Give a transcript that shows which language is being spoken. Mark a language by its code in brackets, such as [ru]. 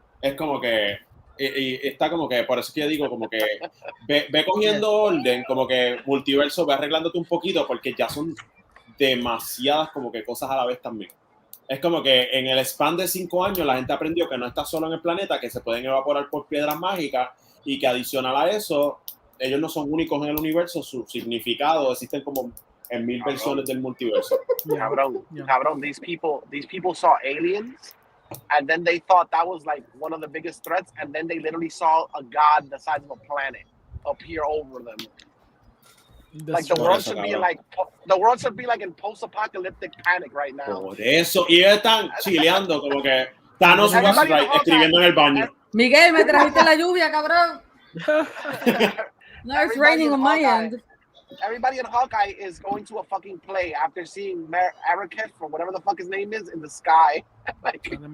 [es] Es como que, y está como que, por eso es que yo digo como que ve cogiendo orden, como que multiverso, ve arreglándote un poquito porque ya son demasiadas como que cosas a la vez también. Es como que en el span de 5 años la gente aprendió que no está solo en el planeta, que se pueden evaporar por piedras mágicas y que adicional a eso, ellos no son únicos en el universo, su significado existen como en 1000 versiones del multiverso. [en] Cabrón, these people saw aliens and then they thought that was like one of the biggest threats and then they literally saw a god the size of a planet appear over them. Like the world should be like in post-apocalyptic panic right now. [es] Por eso, y ellos están chileando como que [en] Thanos was right, [es] escribiendo en el baño. Miguel, me trajiste la lluvia, cabrón. [en] No, it's raining on my end. Everybody in Hawkeye is going to a fucking play after seeing Araketh, or whatever the fuck his name is, in the sky. Like,